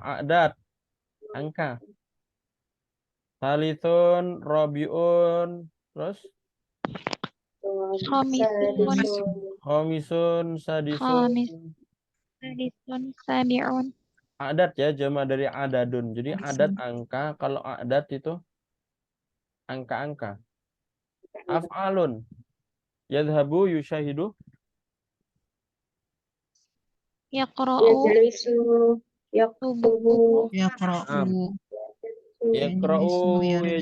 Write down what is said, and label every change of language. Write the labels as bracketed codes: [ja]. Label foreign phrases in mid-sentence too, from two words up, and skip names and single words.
[id] Adat, angka. [ar] ثالثٌ، رابعٌ, [id] terus [ar] Khamisun. Sadisun. خامسٌ، سادسٌ. خامس. سادسٌ. سابعٌ. [id] Adat ya, jama dari adadun. Jadi adat [ar] Sadisun. [id] angka, kalau adat itu angka-angka. [ar] أفعالٌ، يذهبُ، يشاهدُ. Yaqra'u. يجلسُ. يكتبُ. Yaqra'u. Yakra'u, يجلسُ. يرجعُ.